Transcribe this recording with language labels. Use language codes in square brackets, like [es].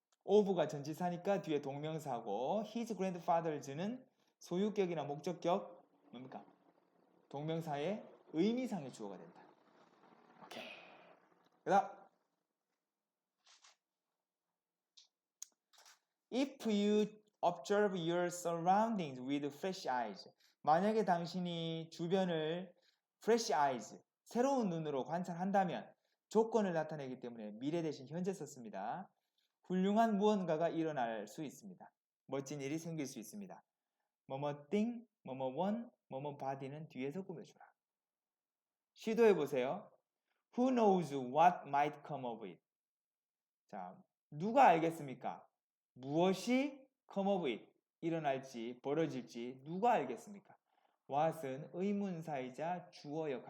[ko] 오브가 전치사니까 뒤에 동명사고 [en] his grandfathers [ko] 는 소유격이나 목적격 뭡니까? 동명사의 의미상의 주어가 된다. 오케이. 그다음 [en] If you observe your surroundings with fresh eyes. [ko] 만약에 당신이 주변을 [en] fresh eyes, [ko] 새로운 눈으로 관찰한다면 조건을 나타내기 때문에 미래 대신 현재 썼습니다. 훌륭한 무언가가 일어날 수 있습니다. 멋진 일이 생길 수 있습니다. 뭐뭐 thing, 뭐뭐 one, 뭐뭐 body는 뒤에서 꾸며주라. 시도해보세요. [en] Who knows what might come of it? [ko] 자, 누가 알겠습니까? 무엇이 [en] come of it? [ko] 일어날지, 벌어질지 누가 알겠습니까? what은 의문사이자 주어 역할을 합니다. 의주동 구조입니다. 그죠? 누가 알겠습니까?